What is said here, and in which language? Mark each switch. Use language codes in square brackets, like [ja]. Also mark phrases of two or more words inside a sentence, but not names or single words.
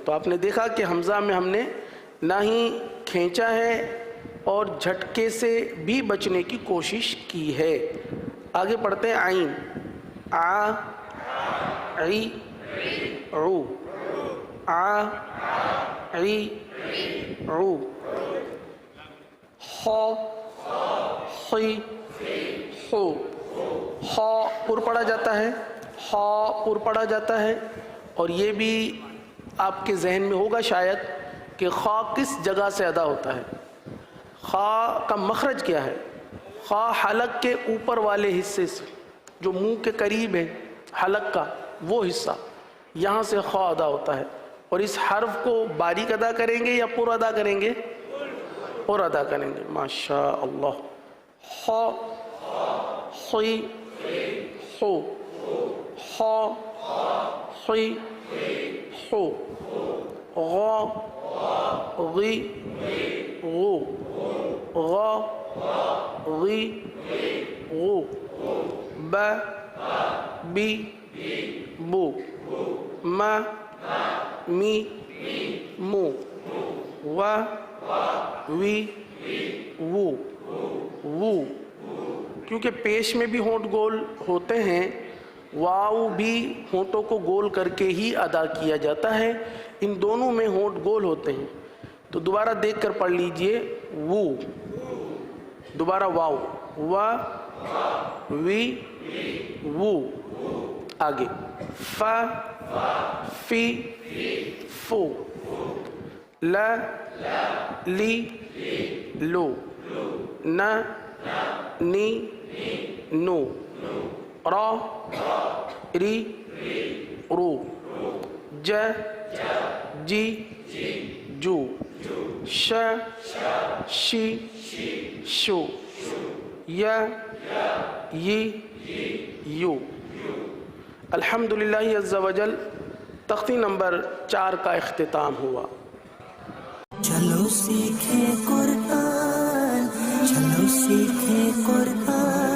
[ur] تو آپ نے دیکھا کہ حمزہ میں ہم نے نہ ہی کھینچا ہے اور جھٹکے سے بھی بچنے کی کوشش کی ہے. آگے پڑھتے ہیں عین. [ar] آ عی عو آ عی عو. خو خی خو. [ur] خو پر پڑھا جاتا ہے, خو پر پڑھا جاتا ہے. اور یہ بھی آپ کے ذہن میں ہوگا شاید کہ خا کس جگہ سے ادا ہوتا ہے. خا کا مخرج کیا ہے؟ خا حلق کے اوپر والے حصے سے, جو منہ کے قریب ہے حلق کا وہ حصہ, یہاں سے خا ادا ہوتا ہے. اور اس حرف کو باریک ادا کریں گے یا پر ادا کریں گے؟ پر ادا کریں گے. [ar] ماشاء اللہ. خا خی خو خا خی خو. غا غی غو غا غی غو. با بی بو. ما می مو. وا وی وو وو. [ur] کیونکہ پیش میں بھی ہونٹ گول ہوتے ہیں, واو بھی ہونٹوں کو گول کر کے ہی ادا کیا جاتا ہے. ان دونوں میں ہونٹ گول ہوتے ہیں. تو دوبارہ دیکھ کر پڑھ لیجئے. وو, دوبارہ واو, [ar] وا وی وو. آگے فا فی فو. لا لی لو. نا نی نو. را ری رو. جا جی جو. شا شی شو. یا ی یو. الحمدللہ عز و جل [ur] تختی نمبر 4 کا اختتام ہوا. چلو سیکھیں قرآن, چلو سیکھیں قرآن.